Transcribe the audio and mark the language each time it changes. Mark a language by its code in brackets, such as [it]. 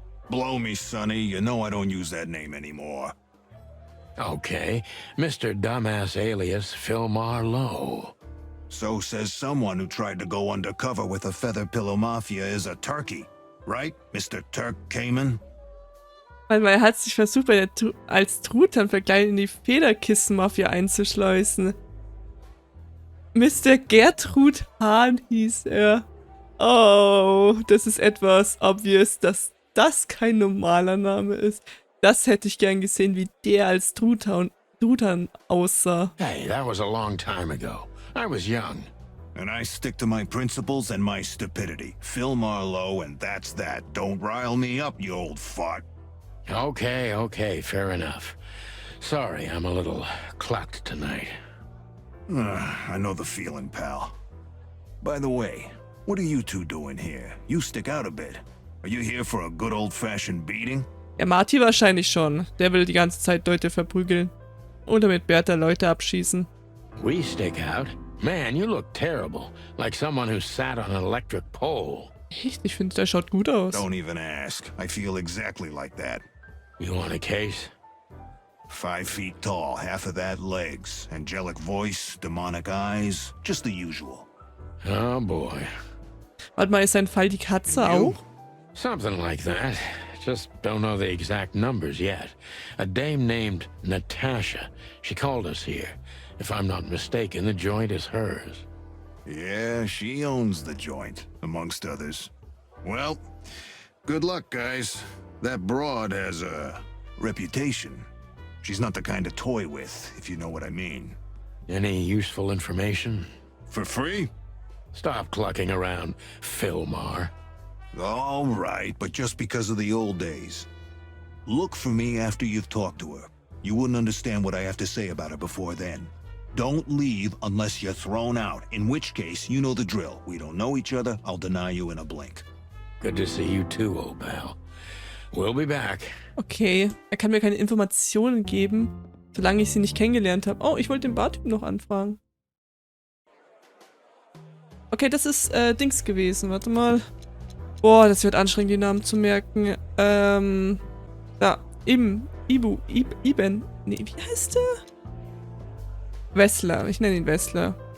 [en] Blow me, Sonny. You know I don't use that name anymore. Okay, Mr. Dumbass alias Phil Marlowe. So says someone who tried to go undercover with a feather pillow mafia is a turkey. Right, Mr. Turk Cayman? [de] Weil er hat sich versucht, als Truthahn-Vergleich in die Federkissen-Mafia einzuschleusen. Mr. Gertrud Hahn hieß er. Oh, das ist etwas obvious, dass das kein normaler Name ist. Das hätte ich gern gesehen, wie der als Truthahn aussah. [en] Hey, that was a long time ago. I was young. And I stick to my principles and my stupidity. Phil Marlowe, and that's that. Don't rile me up, you old fart. Okay, fair enough. Sorry, I'm a little clucked tonight. I know the feeling, pal. By the way, what are you two doing here? You stick out a bit. Are you here for a good old-fashioned beating? [de] Ja, Marty wahrscheinlich schon. Der will die ganze Zeit Leute verprügeln. Oder mit Bertha Leute abschießen. [en] We stick out? Man, you look terrible. Like someone who sat on an electric pole. [de] Echt? Ich finde, der schaut gut aus. [en] Don't even ask. I feel exactly like that. You want a case? 5 feet tall, half of that legs. Angelic voice, demonic eyes. Just the usual. Oh boy. [de] Warte mal, ist sein Fall die Katze auch? [en] Something like that. Just don't know the exact numbers yet. A dame named Natasha. She called us here. If I'm not mistaken, the joint is hers. Yeah, she owns the joint, amongst others. Well, good luck, guys. That broad has a reputation. She's not the kind to toy with, if you know what I mean. Any useful information? For free? Stop clucking around, Philmar. All right, but just because of the old days. Look for me after you've talked to her. You wouldn't understand what I have to say about her before then. Don't leave unless you're thrown out, in which case, you know the drill. We don't know each other, I'll deny you in a blink. Good to see you too, old pal. We'll be back. [de] Okay, er kann mir keine Informationen geben, solange ich sie nicht kennengelernt habe. Oh, ich wollte den Bartypen noch anfragen. Okay, das ist Dings gewesen. Warte mal. Boah, das wird anstrengend, die Namen zu merken. Da, Iben. Nee, wie heißt der? Wessler. Ich nenne ihn Wessler.